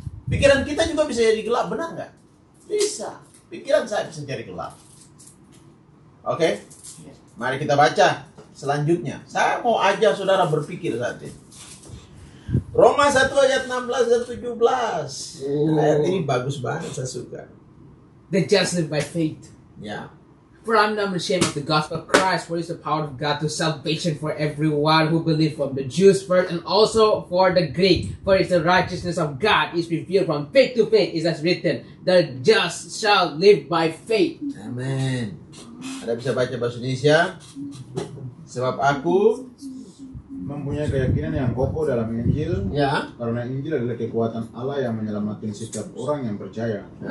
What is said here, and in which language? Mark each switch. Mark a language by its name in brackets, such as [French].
[Indonesian] Pikiran kita juga bisa jadi gelap, benar nggak? Bisa. Pikiran saya bisa jadi gelap. Oke? Mari kita baca selanjutnya. Saya mau aja saudara berpikir saat ini. Roma 1 ayat 16 dan 17. Ayat ini bagus banget, saya suka. [English] The just live by faith. [Indonesian] Ya. [English] For I'm not ashamed of the gospel of Christ, for it is the power of God to salvation for everyone who believes, from the Jews first and also for the Greek. For it's the righteousness of God is revealed from faith to faith, is as written, the just shall live by faith. [Indonesian] Amin. Ada bisa baca bahasa Indonesia? Sebab aku mempunyai keyakinan yang kokoh dalam Injil, ya. karena Injil adalah kekuatan Allah yang menyelamatkan setiap orang yang percaya.